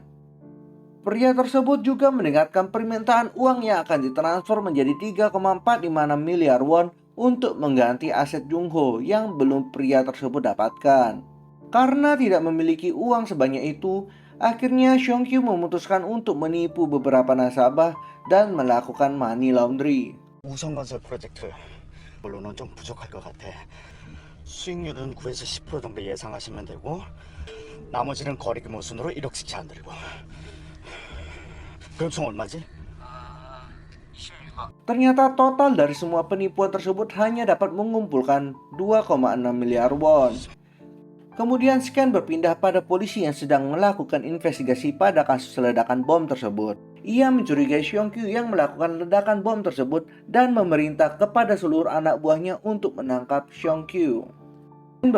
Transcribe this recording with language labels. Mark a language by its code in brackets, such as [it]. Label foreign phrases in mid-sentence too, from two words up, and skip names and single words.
[id] Pria tersebut juga mendengarkan permintaan uang yang akan ditransfer menjadi 3,456 miliar won untuk mengganti aset Jung Ho yang belum pria tersebut dapatkan. Karena tidak memiliki uang sebanyak itu, akhirnya Seong Kyu memutuskan untuk menipu beberapa nasabah dan melakukan [en] money laundry. [ko] 우성건설 프로젝트 물론은 좀 부족할 것 같아. 수익률은 9에서 10% 정도 예상하시면 되고 나머지는 거래규모 순으로 1억씩 제한드리고. 그럼 총 얼마지? [id] Ternyata total dari semua penipuan tersebut hanya dapat mengumpulkan 2,6 miliar won. Kemudian Scan berpindah pada polisi yang sedang melakukan investigasi pada kasus ledakan bom tersebut. Ia mencurigai Seong Kyu yang melakukan ledakan bom tersebut dan memerintah kepada seluruh anak buahnya untuk menangkap Seong Kyu.